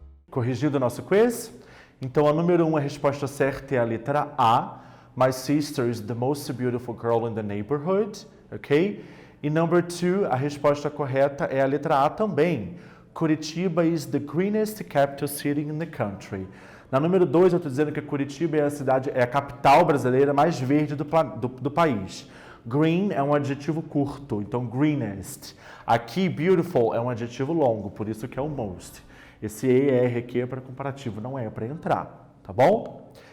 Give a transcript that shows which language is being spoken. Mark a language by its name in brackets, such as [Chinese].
[Portuguese] Corrigido o nosso quiz? Então, a número 1, a resposta certa é a letra A. [English] My sister is the most beautiful girl in the neighborhood. [Portuguese] Ok? E number 2, a resposta correta é a letra A também. [English] Curitiba is the greenest capital city in the country. [Portuguese] Na número 2, eu estou dizendo que Curitiba é a capital brasileira mais verde do país. Green é um adjetivo curto, então greenest. Aqui, beautiful é um adjetivo longo, por isso que é o most. Esse ER aqui é para comparativo, não é para entrar, tá bom?